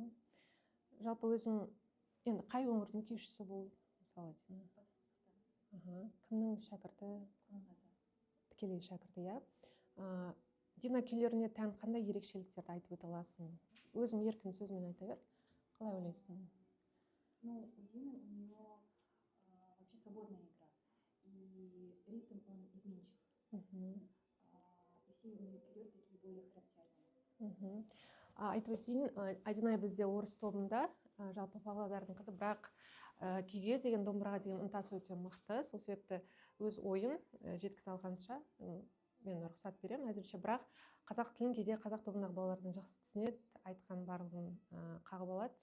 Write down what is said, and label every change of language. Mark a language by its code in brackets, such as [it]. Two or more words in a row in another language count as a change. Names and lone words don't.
[kk] Жалпы өзің, енді қай өңірдің күйшісі бұл? Мысалы, Дина. Кімнің шәкірті? Тікелей шәкірті, иә. Дина күйлеріне тән қандай ерекшеліктерді айтып өте аласың? Өзің еркін сөзмен айта бер. Қалай ойлайсың? [ru] Ну, у Дины у нее вообще свободная игра. И ритм он изменчив. И все у нее күйлер такие более характерные. [kk] Айтып өтейін, Динай бізде орыс тобында, жалпы Павлодардың қызы, бірақ күйге деген, домбыраға деген ынтасы өте мықты. Сол себепті өз ойын жеткізе алғанша мен рұқсат беремін әзірше, бірақ қазақ тілін кейде қазақ тобындағы балалардың жақсы түсінеді, айтқан барлығын қағып алады.